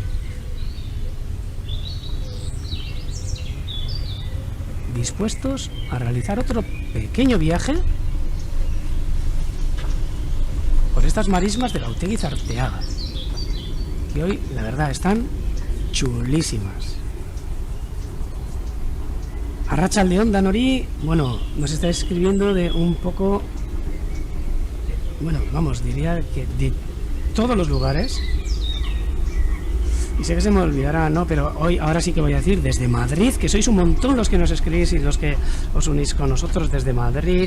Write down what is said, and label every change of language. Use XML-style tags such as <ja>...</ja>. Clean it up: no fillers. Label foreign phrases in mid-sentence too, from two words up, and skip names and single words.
<es>Dispuestos a realizar otro pequeño viaje por estas marismas de la Otegi Zarteaga, que hoy, la verdad, están chulísimas.</es> <eu>Arratsalde Danori, bueno,</eu> <es>nos está escribiendo de un poco, bueno, vamos, diría que de todos los lugares. Y sé que se me olvidará, ¿no? Pero hoy, ahora sí que voy a decir desde Madrid, que sois un montón los que nos escribís y los que os unís con nosotros desde Madrid.</es>